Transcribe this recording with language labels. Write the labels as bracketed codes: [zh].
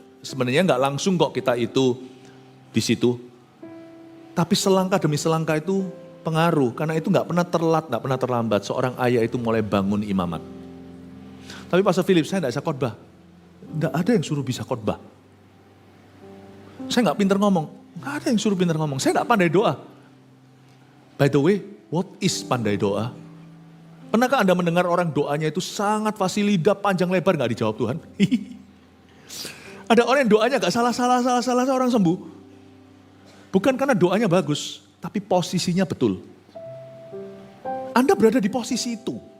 [id] Sebenarnya nggak langsung kok kita itu di situ. Tapi selangkah demi selangkah itu pengaruh. Karena itu nggak pernah terlambat, nggak pernah terlambat. Seorang ayah itu mulai bangun imamat. Tapi Pastor Philip, saya nggak bisa khotbah. Nggak ada yang suruh bisa khotbah. Saya nggak pinter ngomong. Nggak ada yang suruh pinter ngomong. Saya nggak pandai doa. [en] By the way, what is [id] pandai doa? Pernahkah Anda mendengar orang doanya itu sangat fasilida, panjang lebar, gak dijawab Tuhan? Ada orang yang doanya gak salah orang sembuh. Bukan karena doanya bagus, tapi posisinya betul. Anda berada di posisi itu.